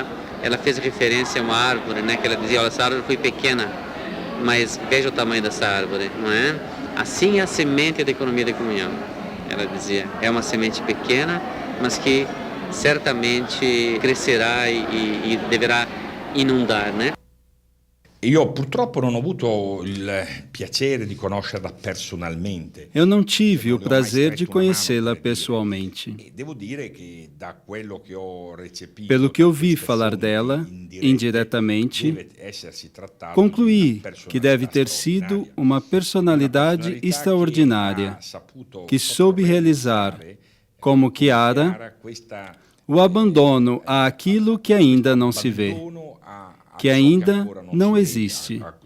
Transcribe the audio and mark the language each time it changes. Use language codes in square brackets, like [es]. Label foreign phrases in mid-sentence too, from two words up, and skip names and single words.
[pt] Ela fez referência a uma árvore, que ela dizia: olha, essa árvore foi pequena, mas veja o tamanho dessa árvore, não é? Assim é a semente da economia de comunhão. Ela dizia, é uma semente pequena, mas que certamente crescerá e deverá inundar, [it] Io purtroppo non ho avuto il piacere di conoscerla personalmente. [pt] Eu não tive o prazer de conhecê-la pessoalmente. Pelo que ouvi falar dela, indiretamente, concluí que deve ter sido uma personalidade extraordinária, que soube realizar, como Chiara, o abandono àquilo que ainda não se vê, que ainda não existe.